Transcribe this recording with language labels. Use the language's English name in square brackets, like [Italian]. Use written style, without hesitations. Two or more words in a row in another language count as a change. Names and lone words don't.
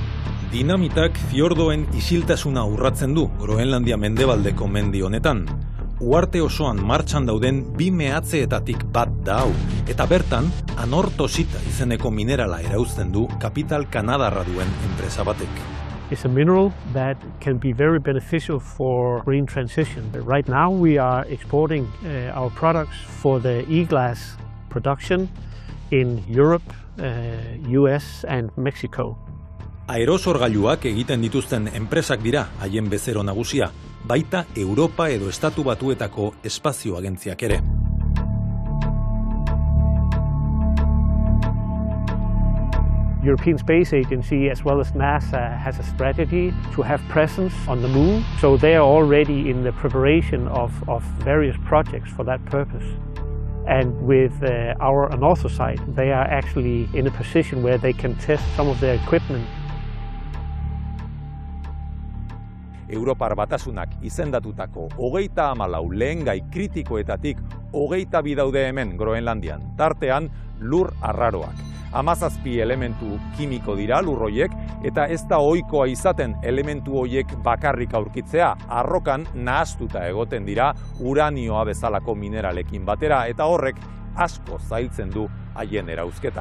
[Basque] Dinamitak fiordoen isiltasuna urratzen du Groenlandia mendebaldeko mendi honetan. uarte osoan martxan dauden 2 mehatzeetatik bat da hau, eta bertan anortosita izeneko minerala erauzten du kapital kanadarra duen enpresa batek. [English] It's a mineral that can be very beneficial for green transition. Right now we are exporting our products for the e-glass production in Europe, US and Mexico. [Basque] Aerosorgailuak egiten dituzten enpresak dira haien bezero nagusia, baita Europa edo Estatu Batuetako espazio agentziak ere. [English] European Space Agency as well as NASA has a strategy to have presence on the moon, so they are already in the preparation of various projects for that purpose. And with our anorthosite, they are actually in a position where they can test some of their equipment. [Basque] Europar Batasunak izendatutako 34 lehengai kritikoetatik 22 daude hemen Groenlandian, tartean lur arraroak. 17 elementu kimiko dira lurroiek, eta ez da ohikoa izaten elementu hoiek bakarrik aurkitzea, arrokan nahastuta egoten dira uranioa bezalako mineralekin batera, eta horrek asko zailtzen du haien erauzketa.